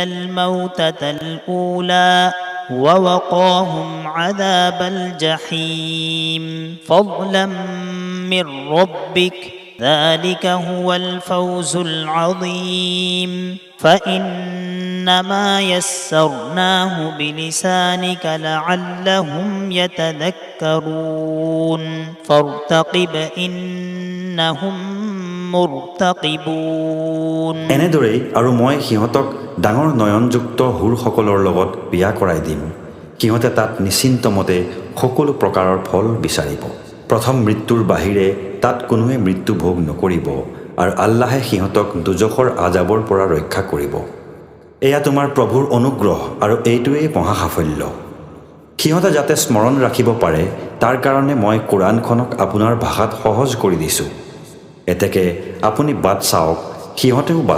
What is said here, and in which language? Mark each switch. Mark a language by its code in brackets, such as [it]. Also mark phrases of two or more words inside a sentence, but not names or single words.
[ar] الموتة الأولى ووقاهم عذاب الجحيم فضلا من ربك ذلك هو الفوز العظيم فإنما يسرناه بلسانك لعلهم يتذكرون فارتقب إنهم مرتقبون [as] এনেদৰেই আৰু মই সিহঁতক ডাঙৰ নয়নযুক্ত হুৰসকলৰ লগত বিয়া কৰাই দিম সিহঁতে তাত নিশ্চিন্তমতে সকলো প্ৰকাৰৰ ফল বিচাৰিব প্ৰথম মৃত্যুৰ বাহিৰে তাত কোনোৱে মৃত্যু ভোগ নকৰিব আৰু আল্লাহে সিহঁতক দুজখৰ আজাবৰ পৰা ৰক্ষা কৰিব এয়া তোমাৰ প্ৰভুৰ অনুগ্ৰহ আৰু এইটোৱেই মহা সাফল্য সিহঁতে যাতে স্মৰণ ৰাখিব পাৰে তাৰ কাৰণে মই কোৰাণখনক আপোনাৰ ভাষাত সহজ কৰি দিছোঁ এতেকে আপুনি বাট চাওক সিহঁতেও বাট